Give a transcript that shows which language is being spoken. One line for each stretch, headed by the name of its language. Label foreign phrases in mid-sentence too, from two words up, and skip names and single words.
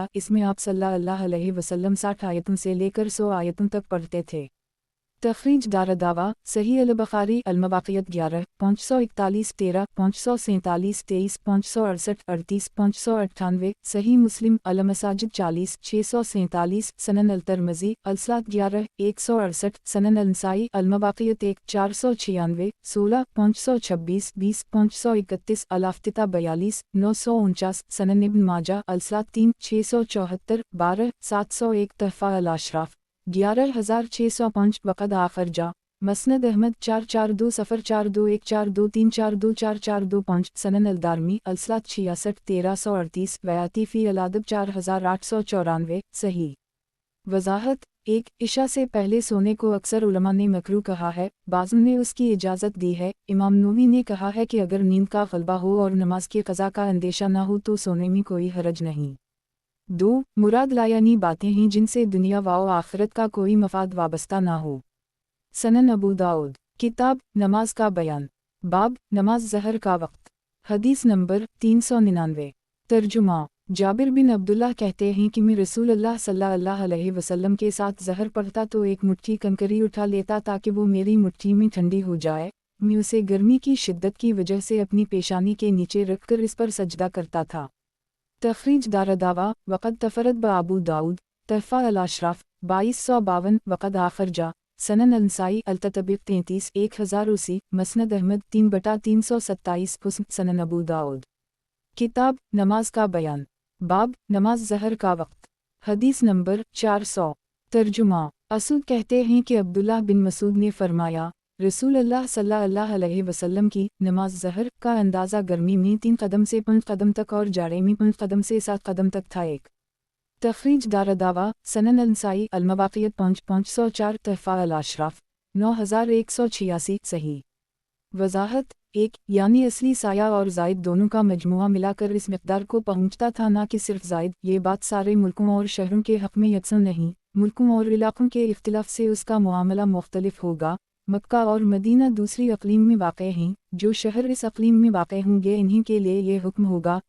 Urdu: اس میں آپ
Arabic: صلی اللہ علیہ وسلم
Urdu: 60 آیتوں سے لے کر 100 آیتوں تک پڑھتے تھے. تخریج دارالدعوہ، صحیح البخاری المواقیت 11، 541 13، 547 23، 568 38، 598، صحیح مسلم المساجد 40 647, سنن الترمذی الصلاۃ 11 168، سنن النسائی المواقیت 1 496 16 526 20 531، الافتتاح 42 949، سنن ابن ماجہ الصلاۃ 3 674 12 701، تحفۃ الاشراف 11605,
Arabic: وقد أخرجه,
Urdu: مسند احمد 442 صفر 421 423 424 425، سنن الدارمی الصلاۃ 66 1338,
Arabic: ويأتي في الأدب
Urdu: 4894, सही। वज़ाहत, ایک عشاء سے پہلے سونے کو اکثر علماء نے مکروہ کہا ہے، بعضوں نے اس کی اجازت دی ہے. امام نووی نے کہا ہے کہ اگر نیند کا غلبہ ہو اور نماز کی قضا کا اندیشہ نہ ہو تو سونے میں کوئی حرج نہیں. 2. مراد لایعنی باتیں ہیں جن سے دنیا و آخرت کا کوئی مفاد وابستہ نہ ہو. سنن ابو داؤد، کتاب نماز کا بیان، باب نماز ظہر کا وقت. حدیث نمبر 399. ترجمہ، جابر بن عبداللہ کہتے ہیں کہ میں رسول اللہ
Arabic: صلی اللہ علیہ وسلم
Urdu: کے ساتھ ظہر پڑھتا تو ایک مٹھی کنکری اٹھا لیتا تاکہ وہ میری مٹھی میں ٹھنڈی ہو جائے. میں اسے گرمی کی شدت کی وجہ سے اپنی پیشانی کے نیچے رکھ کر اس پر سجدہ کرتا تھا. تخریج دارالدعوہ,
Arabic: وقد تفرد به أبو داود,
Urdu: تحفۃ الاشراف 2252,
Arabic: وقد أخرجه,
Urdu: سنن النسائی التطبیق 33 1080, مسند احمد 3/327، حسن سنن ابو داؤد. کتاب نماز کا بیان، باب نماز ظہر کا وقت. حدیث نمبر 400. ترجمہ، اسود کہتے ہیں کہ عبداللہ بن مسعود نے فرمایا، رسول اللہ
Arabic: صلی اللہ علیہ وسلم
Urdu: کی نماز ظہر کا اندازہ گرمی میں 3 قدم سے 5 قدم تک اور جاڑے میں 5 قدم سے 7 قدم تک تھا. ایک تخریج دارالدعوہ، سنن النسائی المواقیت 5 504، تحفۃ الاشراف 9186, सही। وضاحت، ایک یعنی اصلی سایہ اور زائد دونوں کا مجموعہ ملا کر اس مقدار کو پہنچتا تھا، نہ کہ صرف زائد. یہ بات سارے ملکوں اور شہروں کے حق میں یکساں نہیں، ملکوں اور علاقوں کے اختلاف سے اس کا معاملہ مختلف ہوگا. مکہ اور مدینہ دوسری اقلیم میں واقع ہیں، جو شہر اس اقلیم میں واقع ہوں گے انہیں کے لیے یہ حکم ہوگا.